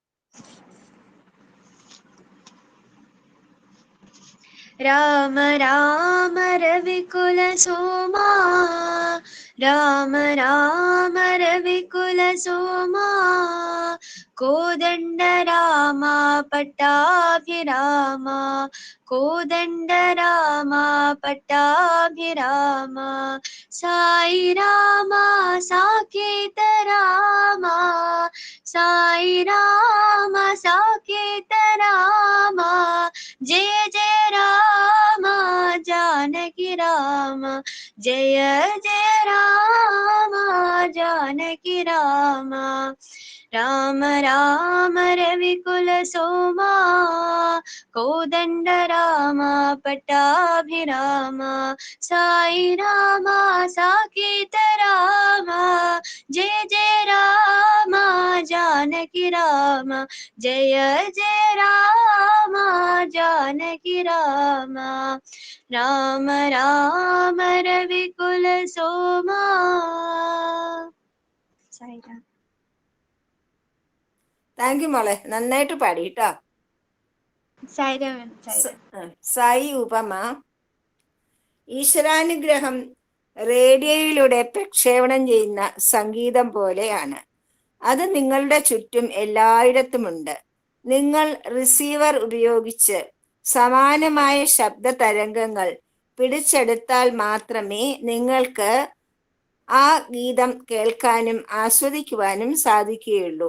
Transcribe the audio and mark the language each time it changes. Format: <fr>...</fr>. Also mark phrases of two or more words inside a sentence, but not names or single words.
<sa>രാമ രാമ രവികുല സോമാ, രാമ രാമ രവികുല സോമാ, കോദണ്ഡ രാമ പട്ടാഭിരാമ, കോദണ്ഡ രാമ പട്ടാഭിരാമ, സായി രാമ സാകേത രാമ, സായി രാമ സാകേത രാമ, ജയ ജയ രാമ ജാനകി राम जय जय राम जानकी राम राम राम रविकुल सोमा कोदंड राम पट्टाभिराम साई राम साकेत राम जय जय राम जानकी राम जय जय राम जानकी राम राम राम रविकुल सोमा साई राम</sa> <en>thank you</en> <ml>മോളെ, നന്നായിട്ട് പാടി കേട്ടോ.</ml> <sa>साई राम साई राम</sa> <ml>സായി ഉപമ. ഈശ്വരാനുഗ്രഹം റേഡിയോയിലൂടെ പ്രക്ഷേപണം ചെയ്യുന്ന സംഗീതം പോലെയാണ്. അത് നിങ്ങളുടെ ചുറ്റും എല്ലായിടത്തുമുണ്ട്. നിങ്ങൾ റിസീവർ ഉപയോഗിച്ച് സമാനമായ ശബ്ദ തരംഗങ്ങൾ പിടിച്ചെടുത്താൽ മാത്രമേ നിങ്ങൾക്ക് ആ ഗീതം കേൾക്കാനും ആസ്വദിക്കുവാനും സാധിക്കുകയുള്ളൂ.</ml>